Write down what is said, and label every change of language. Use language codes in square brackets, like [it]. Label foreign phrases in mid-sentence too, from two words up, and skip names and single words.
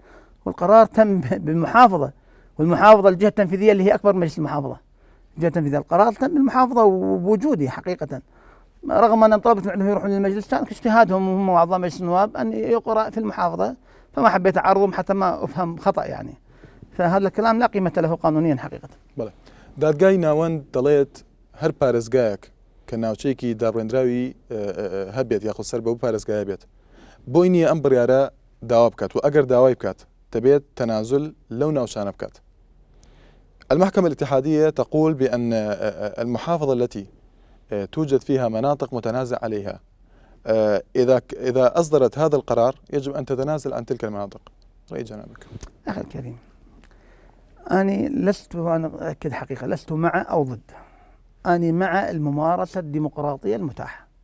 [ar] والقرار تم بالمحافظة، والمحافظة الجهة التنفيذية اللي هي أكبر مجلس المحافظة، الجهة التنفيذية. القرار تم بالمحافظة وبوجودي حقيقة، رغم أن طلبت من عندهم يروحون للمجلس، كان اجتهادهم هم وأعضاء مجلس النواب أن يقرأ في المحافظة، فما حبيت أعرضهم حتى ما أفهم خطأ يعني. فهذا الكلام لا قيمة له قانونيا حقيقة. [ckb] بله دادگای ناوەند دەڵێت هەر پارێزگایەک کە ناوچەیەکی دابڕێنراوی هەبێت یاخود سەر بەو پارێزگایە بێت، بۆی نییە ئەم بڕیارە داوا بکات، و ئەگەر داوای بکات دەبێت تەنازل لەو ناوچانە بکات. [ar] المحكمة الاتحادية تقول بأن المحافظة التي توجد فيها مناطق متنازع عليها إذا أصدرت هذا القرار يجب أن تتنازل عن تلك المناطق. رأي جنابك؟ أخي الكريم، أنا لست، وأنا أكد حقيقة لست مع أو ضد، أنا مع الممارسة الديمقراطية المتاحة.